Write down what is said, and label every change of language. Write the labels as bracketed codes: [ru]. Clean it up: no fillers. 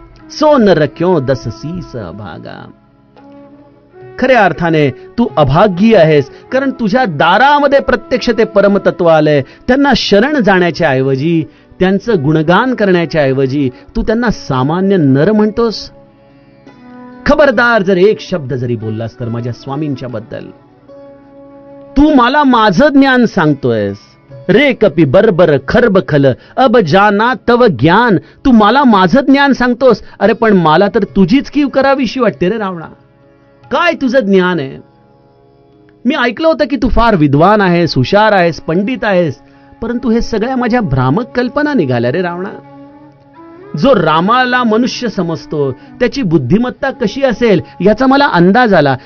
[awa] सो नर क्यों दस सीस अभागा. [mr] खऱ्या अर्थाने तू अभागी आहेस, कारण तुझ्या दारामध्ये प्रत्यक्ष ते परमतत्व आलंय. त्यांना शरण जाण्याच्या ऐवजी, त्यांचं गुणगान करण्याच्या ऐवजी तू त्यांना सामान्य नर म्हणतोस. खबरदार, जर एक शब्द जरी बोललास तर माझ्या स्वामींच्या बद्दल, तू मला माझं ज्ञान सांगतोयस. [awa] रे कपी बरबर खरब खल अब जाना तव ज्ञान. [mr] तू मला माझं ज्ञान सांगतोस. अरे पण मला तर तुझीच कीव करावीशी वाटते रे रावणा. काय तुझं ज्ञान आहे? मी ऐकलं होतं की तू फार विद्वान आहेस, हुशार आहेस, पंडित आहेस, परंतु हे सगळ्या माझ्या भ्रामक कल्पना निघाल्या रे रावणा. जो रामाला मनुष्य समजतो त्याची बुद्धिमत्ता कशी असेल याचा मला अंदाज आला.